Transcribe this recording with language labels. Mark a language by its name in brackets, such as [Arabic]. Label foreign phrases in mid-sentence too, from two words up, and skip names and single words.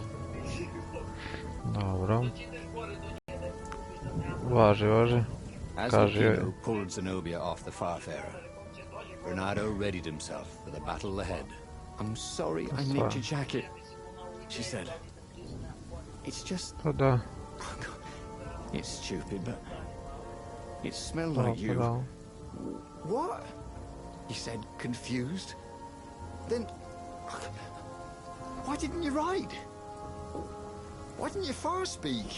[Serbian] Dobro. Važi. As Kaži joj. [English] Lapino pulled Zenobia off the Farfarer, Renato readied himself for the battle ahead. I'm sorry I nicked your jacket, she said. It's just... [Serbian] Pa da. [English] It's stupid, but... It smelled like you. [Serbian] Da. [English] What? He said, confused. Then... Why didn't you ride? Why didn't you far speak?